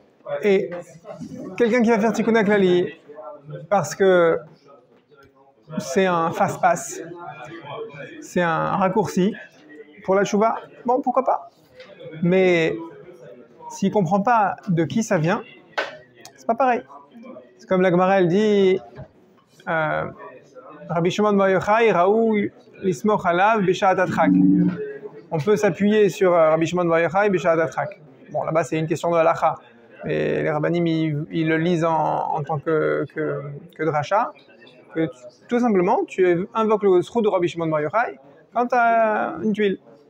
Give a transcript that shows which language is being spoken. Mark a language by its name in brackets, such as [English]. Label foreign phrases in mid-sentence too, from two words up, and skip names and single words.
[French] Et quelqu'un qui va faire Tikkun Klali parce que c'est un fast-pass, c'est un raccourci pour la tchouva, bon, pourquoi pas. Mais s'il ne comprend pas de qui ça vient, c'est pas pareil. C'est comme la Gemara, elle dit Rabbi Shimon bar Yochai [Hebrew] ראוי לסמוך עליו בשעת הדחק. [French] On peut s'appuyer sur Rabbi Shimon bar Yochai [Hebrew] בשעת הדחק. [French] Bon, là-bas, c'est une question de halacha. Et les rabbanim, ils le lisent en tant que dracha. Que tout simplement, tu invoques le sroud de Rabbi Shimon bar Yochai quand tu as une tuile.